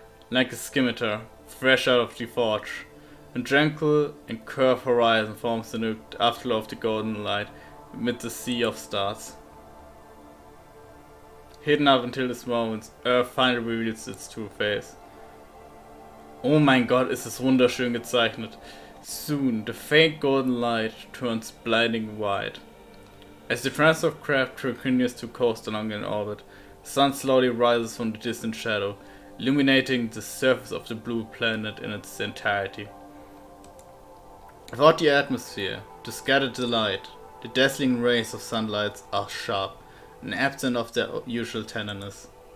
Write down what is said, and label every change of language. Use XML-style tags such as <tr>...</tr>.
<en>Like a scimitar, fresh out of the forge. A tranquil and curved horizon forms the afterglow of the golden light amid the sea of stars. Hidden up until this moment, Earth finally reveals its true face.</en> <de>Oh mein Gott, ist es wunderschön gezeichnet.</de> <en>Soon, the faint golden light turns blinding white. As the transport craft continues to coast along in orbit, the sun slowly rises from the distant shadow, illuminating the surface of the blue planet in its entirety. Without the atmosphere to scatter the light, the dazzling rays of sunlight are sharp and absent of their usual tenderness.</en>